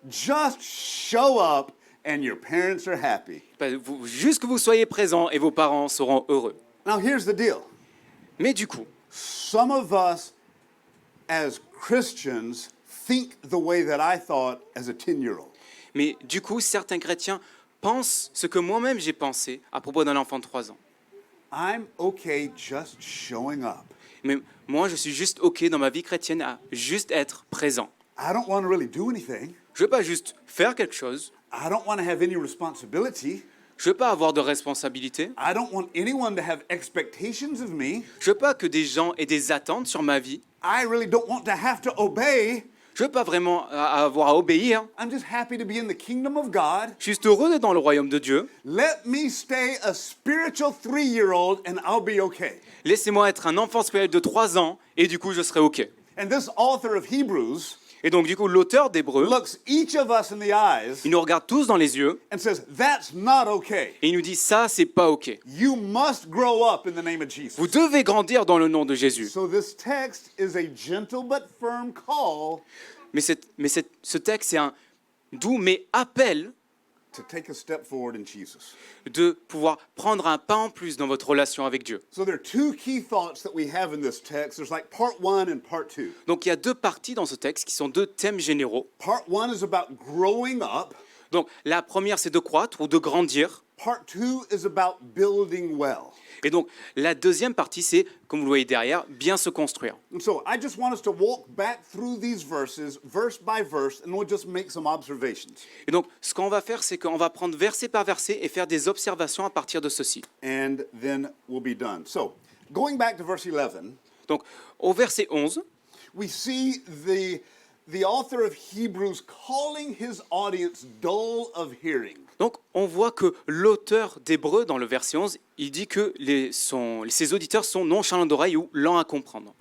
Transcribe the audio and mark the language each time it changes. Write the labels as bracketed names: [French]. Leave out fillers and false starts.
[English] Just show up and your parents are happy. [French] Juste que vous soyez présent et vos parents seront heureux. [English] Now here's the deal. [French] Mais du coup, [English] Some of us as Christians think the way that I thought as a 10-year-old. [French] certains chrétiens pensent ce que moi-même j'ai pensé à propos d'un enfant de 3 ans. [English] I'm okay just showing up. [French] Mais moi, je suis juste OK dans ma vie chrétienne à juste être présent. [English] I don't want to really do anything. [French] Je ne veux pas juste faire quelque chose. [English] I don't want to have any responsibility. [French] Je ne veux pas avoir de responsabilité. [English] I don't want anyone to have expectations of me. [French] Je ne veux pas que des gens aient des attentes sur ma vie. [English] I really don't want to have to obey. [French] Je ne veux pas vraiment avoir à obéir. [English] I'm just happy to be in the kingdom of God. [French] Je suis juste heureux d'être dans le royaume de Dieu. [English] Let me stay a spiritual 3-year-old and I'll be okay. [French] Laissez-moi être un enfant spirituel de 3 ans et du coup, je serai OK. [English] And this author of Hebrews [French] Et donc, du coup, l'auteur d'Hébreux, [English] looks each of us in the eyes [French] il nous regarde tous dans les yeux [English] and says, that's not okay. [French] et il nous dit, ça, c'est pas OK. [English] You must grow up in the name of Jesus. [French] Vous devez grandir dans le nom de Jésus. [English] So this text is a gentle but firm call [French] Ce texte, c'est un doux mais appel [English] to take a step forward in Jesus. [French] de pouvoir prendre un pas en plus dans votre relation avec Dieu. [English] So there are two key thoughts that we have in this text. There's like part 1 and part 2. [French] Donc il y a 2 parties dans ce texte qui sont 2 thèmes généraux. [English] Part 1 is about growing up. [French] Donc la première, c'est de croître ou de grandir. [English] Part 2 is about building well. [French] Et donc la deuxième partie, c'est, comme vous le voyez derrière, bien se construire. [English] And so I just want us to walk back through these verses, verse by verse, and we'll just make some observations. [French] Et donc ce qu'on va faire, c'est qu'on va prendre verset par verset et faire des observations à partir de ceci. [English] And then we'll be done. So going back to verse 11, [French] Donc au verset 11, [English] we see the author of Hebrews calling his audience dull of hearing. [French] donc on voit que l'auteur d'Hébreux, dans le verset 11, il dit que ses auditeurs sont nonchalants d'oreille ou lents à comprendre.